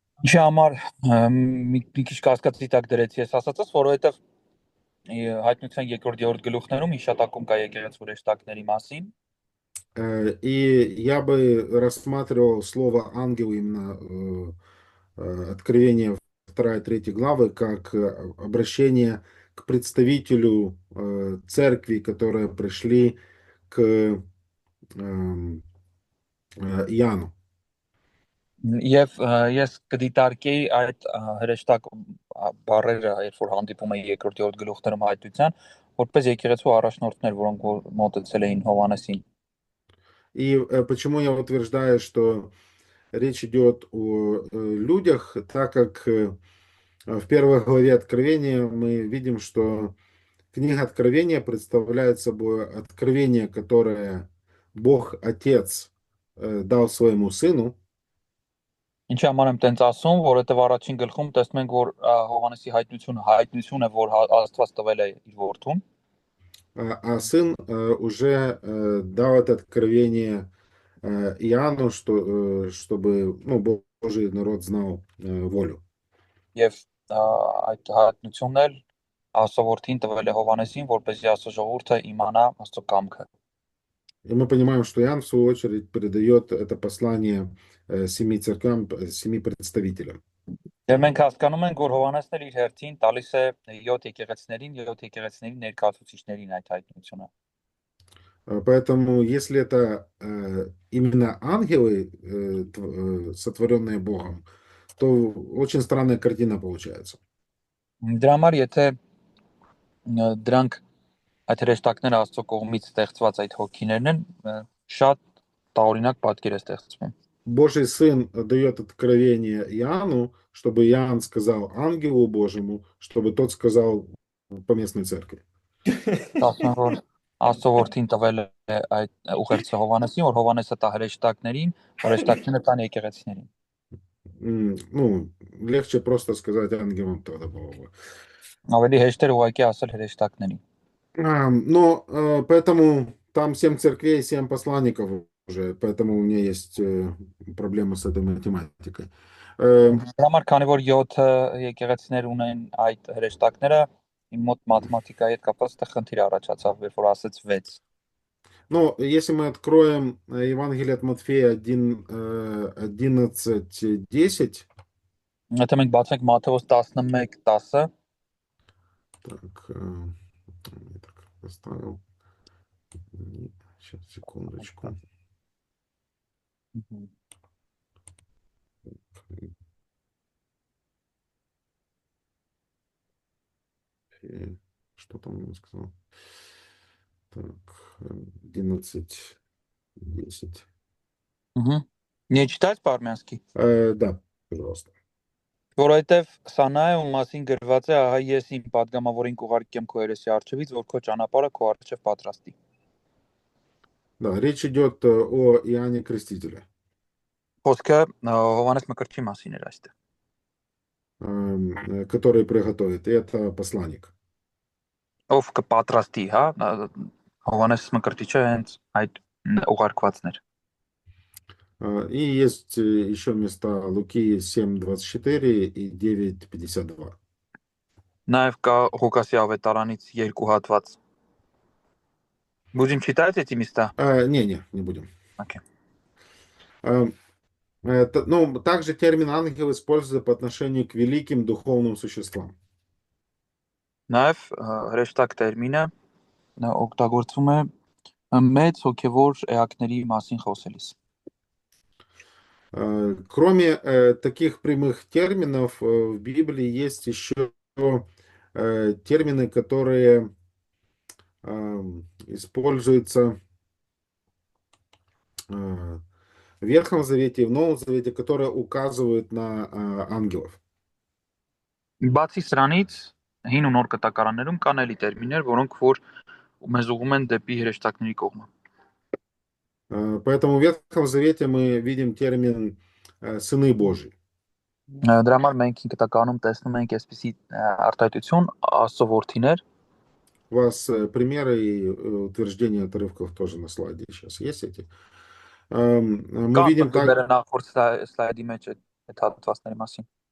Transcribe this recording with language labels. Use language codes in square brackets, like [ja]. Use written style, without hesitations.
[hy] Ինչի համար մի քիչ կասկածի տակ դրեցի ես ասածս, որովհետև հայտնության 2-րդ գլուխներում հիշատակում կա եկեղեցու հրեշտակների մասին։ [ru] И я бы рассматривал слово ангел именно Откровение 2-3 главы как обращение к представителю церкви, которые пришли к Иоанну. [hy] Եվ ես կդիտարկեի այդ հրեշտակ բառերը, երբ որ հանդիպում է 2-րդ գլուխներում հայտնության, որպես եկեղեցու առաջնորդներ, որոնք որ մոտեցել էին Հովանեսին։ [ru] И почему я утверждаю, что речь идет о людях, так как в первой главе Откровения мы видим, что книга Откровения представляет собой откровение, которое Бог Отец дал своему Сыну. [hy] Ինչի համար եմ տենց ասում, որովհետև առաջին գլխում տեսնում ենք, որ Հովանեսի հայտնություն է, որ Աստված տվել է իր որդուն։ [ru] А Сын уже дал это откровение Иоанну, чтобы ну, Божий народ знал волю. [hy] Եվ այդ հայտնությունն էլ Աստծո տվել է Հովանեսին, որպեսզի Աստծո ժողովուրդը իմանա Աստծո կամքը։ [ru] И мы понимаем, что Иоанн, в свою очередь, передает это послание 7 церквям, 7 представителям. [hy] Եվ մենք հասկանում ենք, որ Հովանեսն էլ իր հերթին տալիս է 7 եկեղեցիներին, 7 եկեղեցիների ներկայացուցիչներին այդ հայտնությունը։ [ru] Поэтому, если это именно ангелы, сотворенные Богом, то очень странная картина получается. [hy] Դրա համար եթե դրանք այդ հրեշտակները Աստծո կողմից ստեղծված այդ հոգիներն են, շատ տարօրինակ պատկեր է ստեղծվում։ [ru] Божий Сын дает откровение Иоанну, чтобы Иоанн сказал ангелу Божьему, чтобы тот сказал поместной церкви. [hy] Ասում որ Աստծո որդին տվել է այդ ուղերձը Հովանեսին, որ Հովանեսը տա հրեշտակներին, հրեշտակները տան եկեղեցիներին։ [ru] Ну, легче просто сказать ангелам тогда было бы. [hy] Ավելի հեշտ է ուղղակի ասել հրեշտակներին։ [ru] Но поэтому там 7 церквей, 7 посланников уже, поэтому у меня есть проблема с этой математикой. [hy] Դրա համար քանի որ 7 եկեղեցիներ ունեն այդ հրեշտակները, իմ մոտ մաթեմատիկայի հետ կապված այդտեղ խնդիր առաջացավ, երբ որ ասեց 6։ [ru] Но если мы откроем Евангелие от Матфея 11:10. [hy] Եթե մենք բացենք Մատթեոս 11:10, [ru] Так, я так поставил. Сейчас, секундочку. Что там он сказал? Так, 11:10. Не читать по-армянски։ Да, пожалуйста. [hy] Որովհետև Սանայում մասին գրված է, ահա ես իմ падգամավորին կուղարկեմ քո երեսի առջևից, որ քո ճանապարհը քո առջև պատրաստի։ [ru] Да, речь идет о Иоанне Крестителе. [hy] Խոսքը Հովանես Մկրտչի մասին էր այստեղ։ [ru] Который приготовит. И это посланник. [hy] Ով կպատրաստի, հա, Հովանես Մկրտիչը հենց այդ ուղարկվածն էր։ [ru] И есть еще места Луки 7:24 и 9:52. [hy] Նաև կա Ղուկասի ավետարանից 2 հատված։ [ru] Будем читать эти места? Не будем. Окей. А, ну, также термин ангел используется по отношению к великим духовным существам. [hy] Նաև հրեշտակ տերմինը օգտագործվում է մեծ հոգևոր էակների մասին խոսելիս։ [ru] Кроме таких прямых терминов, в Библии есть еще термины, которые используются в Ветхом Завете и в Новом Завете, которые указывают на ангелов. [hy] Բացի սրանից հին ու նոր կտակարաններում կան էլի տերմիններ, որոնք որ մեզ ուղղում են դեպի հրեշտակների կողմը։ [ru] Поэтому в Ветхом Завете мы видим термин «сыны Божьи». [hy] Դրա համար մենք հին կտակարանում տեսնում ենք այսպիսի արտահայտություն Աստծո որդիներ։ [ru] У вас примеры и утверждения отрывков тоже на слайде сейчас есть эти. Мы [hy] Կան [ru] видим так [hy] բրդերը նախորդ սլայդի մեջ այդ հատվածների մասին։